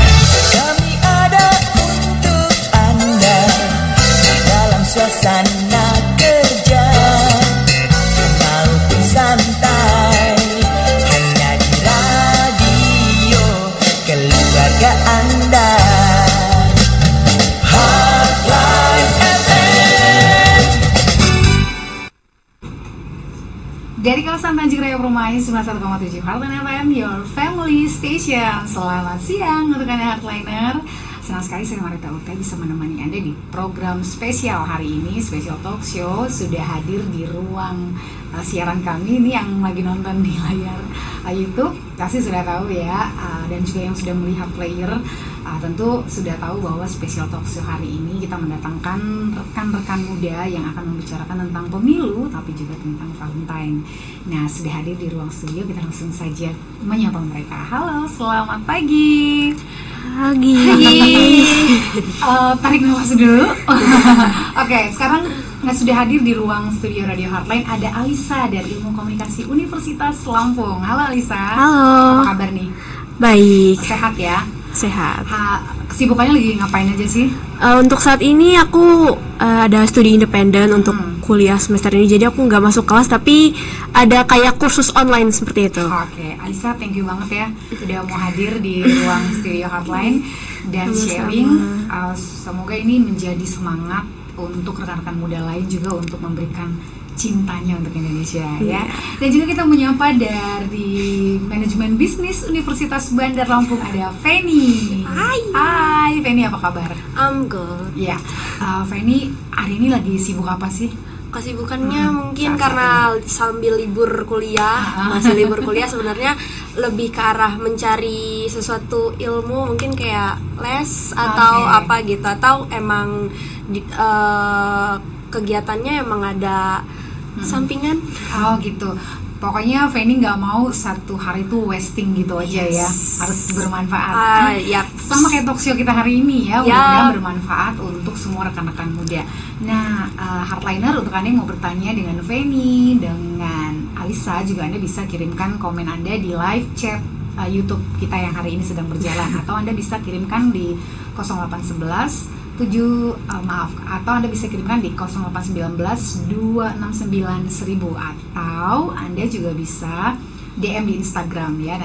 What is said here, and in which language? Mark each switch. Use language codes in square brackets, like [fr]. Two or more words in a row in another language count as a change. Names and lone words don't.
[id] Kami ada untuk Anda dalam suasana kerja maupun santai, hanya di radio keluarga Anda. Heartline FM. Dari kawasan Tanjung Raya Permai 91,7 Heartline FM, [en] your family station. [id] Selamat siang untuk Anda Heartliner. Senang sekali saya Marita Uta bisa menemani Anda di program spesial hari ini, spesial [en] talk show. [id] Sudah hadir di ruang siaran kami ini yang lagi nonton di layar YouTube pasti sudah tahu ya, dan juga yang sudah melihat player tentu sudah tahu bahwa spesial [en] talk show [id] hari ini kita mendatangkan rekan-rekan muda yang akan membicarakan tentang pemilu tapi juga tentang Valentine. Nah, sudah hadir di ruang studio, kita langsung saja menyapa mereka. Halo, selamat pagi. Pagi. Tarik nafas dulu. Oke, sekarang sudah hadir di ruang studio Radio Heartline ada Alisa dari Ilmu Komunikasi Universitas Lampung. Halo Alisa. Halo. Apa kabar nih? Baik. Sehat ya? Sehat. Kesibukannya lagi ngapain aja sih? Untuk saat ini aku ada studi independen untuk kuliah semester ini. Jadi aku nggak masuk kelas tapi ada kayak kursus online seperti itu. Oke, Alisa, [en] thank you [id] banget ya sudah mau hadir di ruang studio Heartline dan sharing. Semoga ini menjadi semangat untuk rekan-rekan muda lain juga untuk memberikan cintanya untuk Indonesia ya. Dan juga kita menyapa dari Manajemen Bisnis Universitas Bandar Lampung ada Feni. Hai Feni, apa kabar? [en] I'm good. [id] Ya, Feni hari ini lagi sibuk apa sih? Kesibukannya mungkin karena sambil libur kuliah, masih libur kuliah sebenarnya lebih ke arah mencari sesuatu ilmu, mungkin kayak les atau apa gitu, atau emang kegiatannya emang ada sampingan. Oh gitu. Pokoknya Feni nggak mau satu hari itu wasting gitu aja ya, harus bermanfaat. Sama kayak [en] talk show [id] kita hari ini ya, mudah-mudahan bermanfaat untuk semua rekan-rekan muda. Nah, Heartliner, untuk Anda yang mau bertanya dengan Feni, dengan Alisa, juga Anda bisa kirimkan komen Anda di [en] live chat [id] YouTube kita yang hari ini sedang berjalan, atau Anda bisa kirimkan di 0811 atau Anda bisa kirimkan di 0819 269 1000, atau Anda juga bisa DM di Instagram ya.